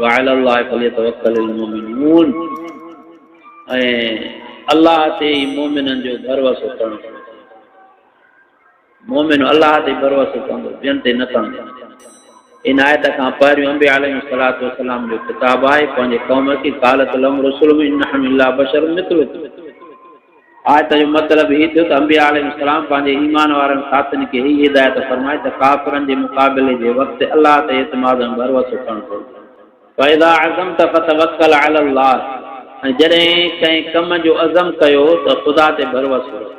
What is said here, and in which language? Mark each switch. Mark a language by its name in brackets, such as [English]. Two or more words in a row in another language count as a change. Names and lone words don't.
[Arabic] وعلى الله فليتوكل المؤمنون, [Sindhi] ऐं अलाह ते ई मोमिननि जो भरवसो करणु। मोमिन अलाह ते भरवसो कंदो, ॿियनि ते न कंदो। इन आयत खां पहिरियों अंबिया [Arabic] عليه الصلاة والسلام [Sindhi] जो ख़िताब आहे पंहिंजे क़ौम खे, [Arabic] قالت لهم رسلهم إنهم إلا بشر مثلكم. [Sindhi] आयत जो मतिलबु हीअ थियो त अंबिया अलैहिस्सलाम पंहिंजे ईमान वारनि साथियुनि खे हीअ हिदायत फरमाए त काफ़िरनि जे मुक़ाबिले जे वक़्तु अलाह ते एतमाद ऐं भरवसो करणु घुरिजे। [Arabic] فإذا عزمت فتوكل على الله, [Sindhi] ऐं जॾहिं कंहिं कम जो अज़म कयो त ख़ुदा ते भरवसो रखो।